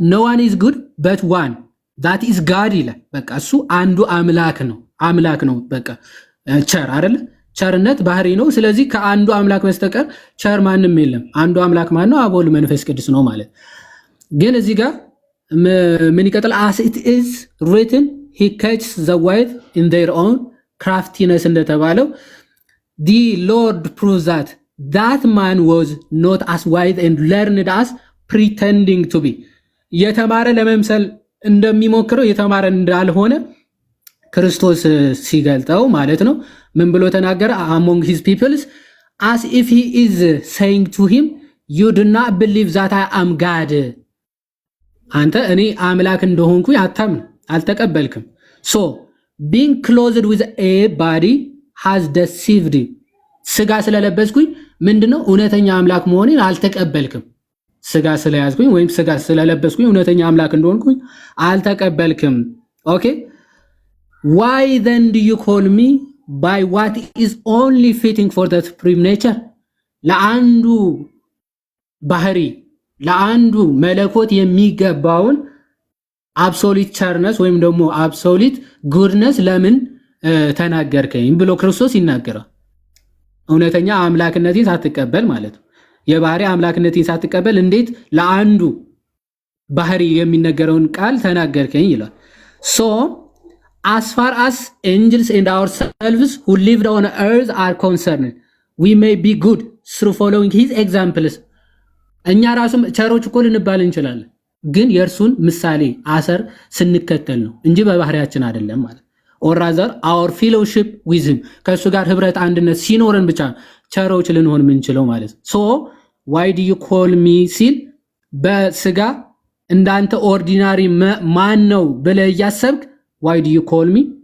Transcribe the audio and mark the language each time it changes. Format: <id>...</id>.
<en>ኖ ዋን ኢዝ ጉድ በት ዋን ዛት ኢዝ ጋድ</en> <am>ይላል። በቃ እሱ አንዱ አምላክ ነው። በቃ ቸር አይደለ? ቸርነት ባህሪ ነው። ስለዚህ ከአንዱ አምላክ በስተቀር ቸር ማንም የለም። አንዱ አምላክ ማን ነው? አብ ወልድ መንፈስ ቅዱስ ነው ማለት። ግን እዚህ ጋር ምን ይቀጥል?</am> <en>as it is written he catches the wise in their own craftiness</en> <am>እንደተባለው</am> <en>the Lord proves that man was not as wise and learned as pretending to be</en> <am>የተማረ ለመምሰል እንደሚሞክረው የተማረ እንዳልሆነ ክርስቶስ ሲገልጠው ማለት ነው። ምን ብሎ ተናገረ?</am> <en>among his peoples as if he is saying to him you do not believe that I am God</en> <am>አንተ እኔ አምላክ እንደሆንኩ አልተቀበልክም።</am> <en>so being clothed with a body has deceived</en> <am>ስጋ ስለለበስኩኝ ምንድነው እውነተኛ አምላክ መሆኔን አልተቀበልክም። ስጋ ስለያዝኩኝ ወይም ስጋ ስለለበስኩኝ እውነተኛ አምላክ እንደሆንኩኝ አልተቀበልክም። ኦኬ</am> <en>why then do you call me by what is only fitting for the supreme nature</en> <am>ለአንዱ ባህሪ ለአንዱ መለኮት የሚገባውን አብሶሉት ቸርነስ ወይም ደግሞ አብሶሉት ጉድነስ ለምን ተናገርከኝ ብሎ ክርስቶስ ይናገራል። እውነተኛ አምላክነቴን ሳትቀበል ማለት ነው። የባህሪ አምላክነቴን ሳትቀበል እንዴት ለአንዱ ባህሪ የሚነገረውን ቃል ተናገርከኝ ይላል።</am> <en>So as far as angels and ourselves who lived on earth are concerned, we may be good through following his examples.</en> <am>እኛ ራሱም ቸሮች እኮ ልንባል እንችላለን፣ ግን የእርሱን ምሳሌ አሰር ስንከተል ነው እንጂ በባህሪያችን አይደለም ማለት።</am> <en>or rather our fellowship with him</en> <am>ከእሱ ጋር ህብረት አንድነት ሲኖረን ብቻ ቸሮች ልንሆን የምንችለው ማለት።</am> <en>so why do you call me</en> <am>ሲል በስጋ እንዳንተ ኦርዲናሪ ማን ነው ብለህ እያሰብክ</am> <en>why do you call me</en>